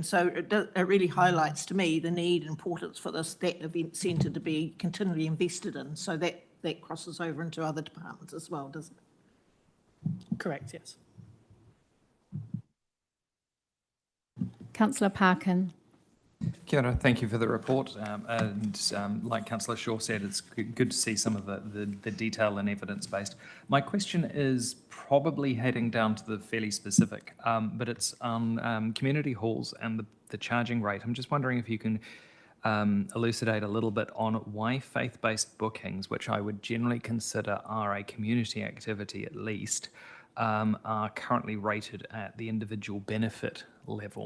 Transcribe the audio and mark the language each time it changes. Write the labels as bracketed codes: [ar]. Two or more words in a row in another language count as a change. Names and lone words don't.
[en] So it really highlights to me the need and importance for that event centre to be continually invested in. So that crosses over into other departments as well, doesn't it? Correct, yes. Councillor Parkin. [mi] Kia ora, [en] thank you for the report. Like Councillor Shaw said, it's good to see some of the detail and evidence-based. My question is probably heading down to the fairly specific, but it's on community halls and the charging rate. I'm just wondering if you can elucidate a little bit on why faith-based bookings, which I would generally consider are a community activity at least, are currently rated at the individual benefit level.